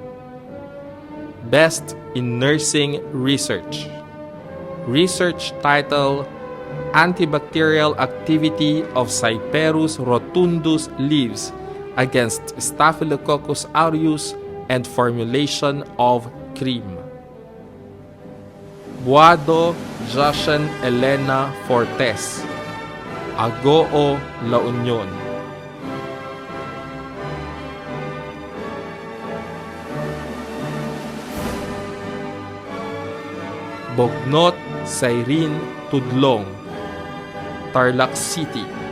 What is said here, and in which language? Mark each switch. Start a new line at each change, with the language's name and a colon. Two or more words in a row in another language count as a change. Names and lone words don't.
English: Best in Nursing Research. Research title, Antibacterial Activity of Cyperus rotundus leaves against Staphylococcus aureus and formulation of cream. Buado Joshan Elena Fortes, Agoo, La Union. Bognot Cyrene Tudlong, Tarlac City.